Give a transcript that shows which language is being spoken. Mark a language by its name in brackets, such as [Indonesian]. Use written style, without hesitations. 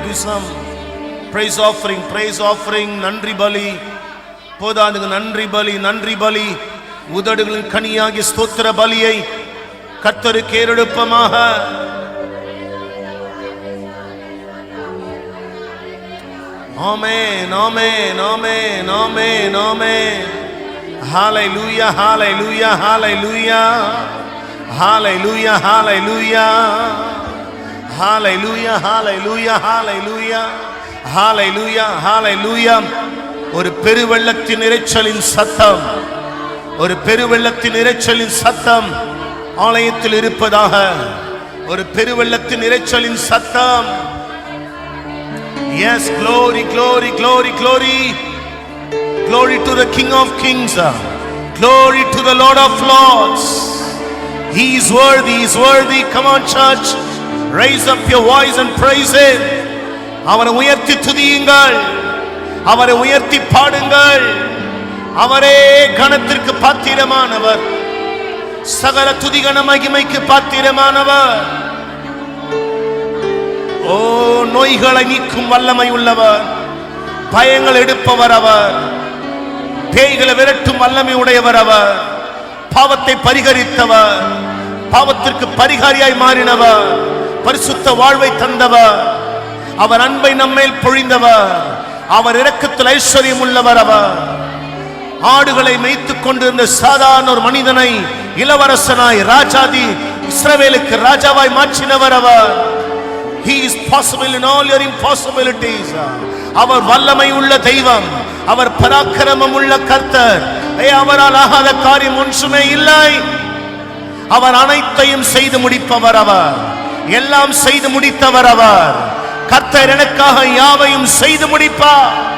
[English] Do some praise offering, praise offering. [Tamil] நன்றி பலி போதாதுங்க. நன்றி பலி, நன்றி பலி. உதடுகளின் கனியாகிய ஸ்தோத்திர பலியை கர்த்தருக்கு ஏறெடுப்பமாக. ஆமென், ஆமென், ஆமென், ஆமென், ஆமென். ஹல்லேலூயா, ஹல்லேலூயா, ஹல்லேலூயா, ஹல்லேலூயா, ஹல்லேலூயா, ஹல்லேலூயா, ஹல்லேலூயா, ஹல்லேலூயா, ஹல்லேலூயா, ஹல்லேலூயா. ஒரு பெருவெள்ளத்தின் இரைச்சலின் சத்தம், ஒரு பெருவெள்ளத்தின் இரைச்சலின் சத்தம் ஆலயத்தில் இருப்பதாக. ஒரு பெருவெள்ளத்தின் இரைச்சலின் சத்தம். [English] Yes, glory, glory, glory, glory. Glory to the King of Kings. Glory to the Lord of Lords. He is worthy, he is worthy. Come on church, raise up your voice and praise him. [Tamil] அவரை உயர்த்தி துதியுங்கள், அவரை உயர்த்தி பாடுங்கள். அவரே கனத்திற்கு பாத்திரமானவர், சகல துதிகன மகிமைக்கு பாத்திரமானவர். ஓ, நோய்களை நீக்கும் வல்லமை உள்ளவர், பயங்கள் எடுப்பவர் அவர், பேய்களை விரட்டும் வல்லமை உடையவர் அவர், பாவத்தை பரிகரித்தவர், பாவத்திற்கு பரிகாரியாய் மாறினவர், பரிசுத்த வாழ்வை தந்தவர், அவர் அன்பை நம்மேல் பொழிந்தவர், அவர் இரக்கத்தில் ஐஸ்வர்யம் உள்ளவர் அவர். ஆடுகளை மேய்த்துக் கொண்டிருந்த சாதாரண ஒரு மனிதனை இளவரசனாய் ராஜாதி இஸ்ரவேலுக்கு ராஜாவாய் மாற்றினவர் அவர். [English] He is possible in all your impossibilities. [Tamil] அவர் வல்லமை உள்ள தெய்வம், அவர் பராக்கிரமம் உள்ள கர்த்தர். அவரால் ஆகாத காரியம் ஒன்றுமே இல்லை. அவர் அனைத்தையும் செய்து முடிப்பவர் அவர், எல்லாம் செய்து முடித்தவர் அவர். கர்த்தர் எனக்காக யாவையும் செய்து முடிப்பார்.